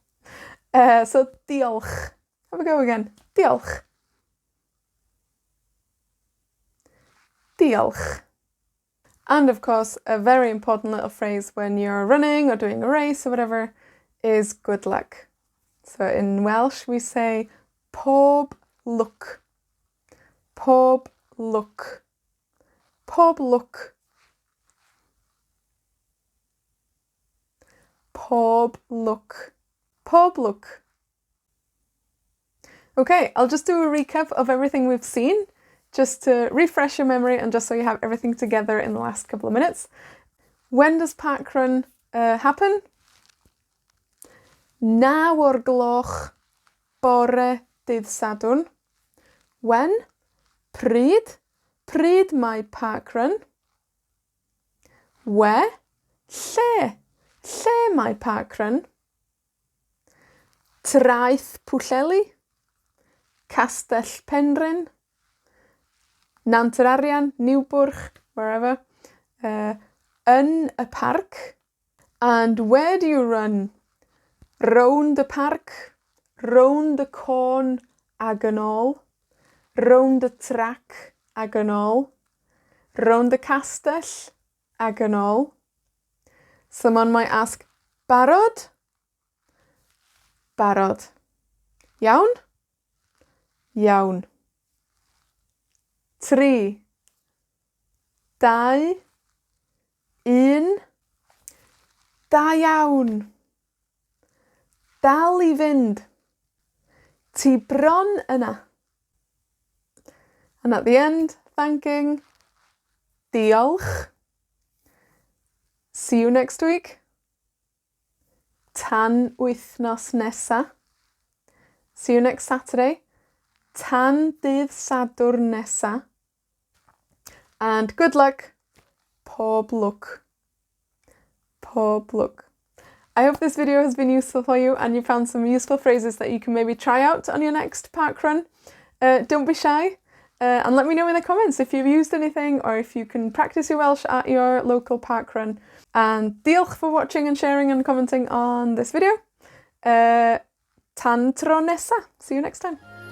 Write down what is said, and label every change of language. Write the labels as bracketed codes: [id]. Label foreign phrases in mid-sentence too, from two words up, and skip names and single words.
[en] So diolch. Have a go again. [cy] Diolch. Diolch. [en] And of course, a very important little phrase when you're running or doing a race or whatever is good luck. So in Welsh we say [cy] pob lwc. Pob lwc. Pob lwc. Pob lwc. Pob lwc. [en] Okay, I'll just do a recap of everything we've seen, just to refresh your memory and just so you have everything together in the last couple of minutes. When does Parkrun happen? [cy] 9 o'r gloch bore dydd Sadwrn. When? Pryd. Pryd mae Parkrun. Where? Lle. Lle mae Parkrun. Traeth Pwllheli. Castell Penrhyn. Arian, Newbwrch, wherever. Yn y parc. [en] And where do you run? [cy] Rownd y parc, rownd y côn ag yn ôl, rownd y trac ag yn ôl, rownd y castell ag yn ôl. [en] Someone might ask, [cy] barod? Barod. Iawn? Iawn. 3, 2, 1. Da iawn. Dal I fynd. Ti bron yna. [en] And at the end, thanking. Diolch. See you next week. [cy] Tan wythnos nesa. [en] See you next Saturday. [cy] Tan dydd Sadwrn nesa. [en] And good luck. [cy] Pob lwc. Pob lwc. [en] I hope this video has been useful for you and you found some useful phrases that you can maybe try out on your next park run. Don't be shy. And let me know in the comments if you've used anything or if you can practice your Welsh at your local parkrun. And diolch for watching and sharing and commenting on this video. [cy] Tan tro nesa. [en] See you next time.